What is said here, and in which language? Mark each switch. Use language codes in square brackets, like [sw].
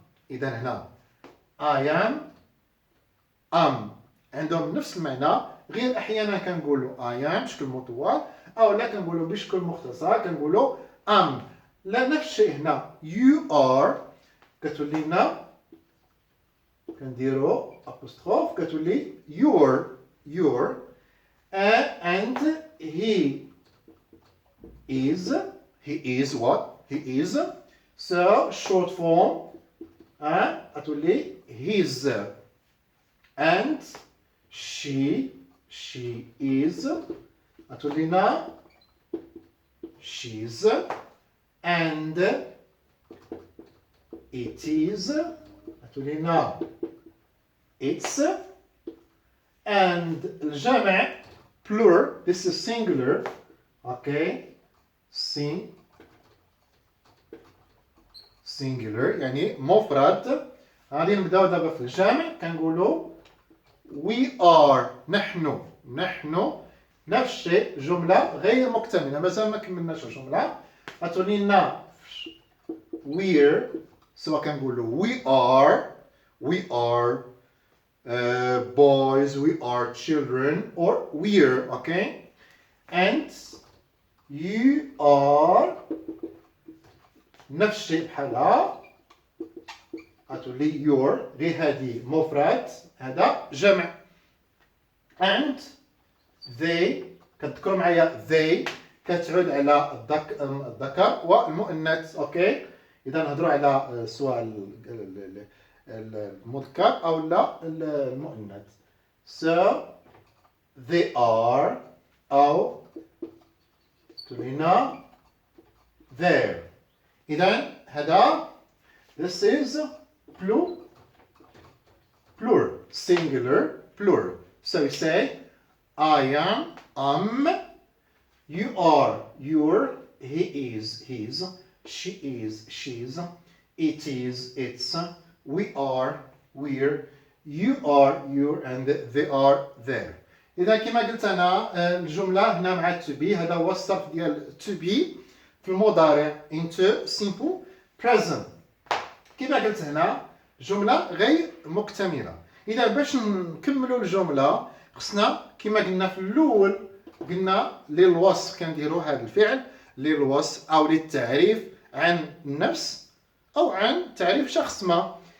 [ar] إذا هنا [en] I am [ar] عندهم نفس المعنى، غير أحيانا كنقولوا I am بشكل مطول أو لا كنقولوا بشكل مختصر كنقولوا لا نفس الشيء هنا [en] you are [ar] كتولي لنا كنديروا apostrophe كتولي [en] your and he is what? He is. So short form [ar] كتولي [en] his and she is [ar] كتولي لنا [en] she's and it is كتولي لنا it's and [ar] الجمع [en] plural, this is singular. Okay. [ar] singular يعني مفرد. غادي نبداو دابا في الجمع كنقولوا [en] we are [ar] نحن نفس الشيء جملة غير مكتملة مازال ما كملناش الجملة. غتولي لنا [en] we're [ar] سواء كنقولوا [en] we are boys, we are children, or we're, okay? And you are [ar] نفس الشيء بحالها غتولي [en] your [ar] غير هادي مفرد هذا جمع. [en] and they [ar] كتذكروا معايا [en] they [ar] كتعود على الذكر والمؤنث. اوكي اذا نهضروا على سواء المذكر او لا المؤنث. [en] so they are [ar] او هنا [en] there. [ar] اذا هذا [en] this is plural, singular, plural. So you say I am, you are, you're, he is, his, she is, she's, it is, it's, we are, we're, you are, you're, and they are, there. [ar] إذا كما قلت أنا الجملة هنا مع [en] to be [ar] هذا هو الصرف ديال to be في المضارع [en] into simple present. [ar] كما قلت هنا جملة غير مكتملة. إذا باش نكملوا الجملة خصنا كما قلنا في الأول قلنا للوصف كنديروا هذا الفعل للوصف أو للتعريف عن النفس أو عن تعريف شخص ما.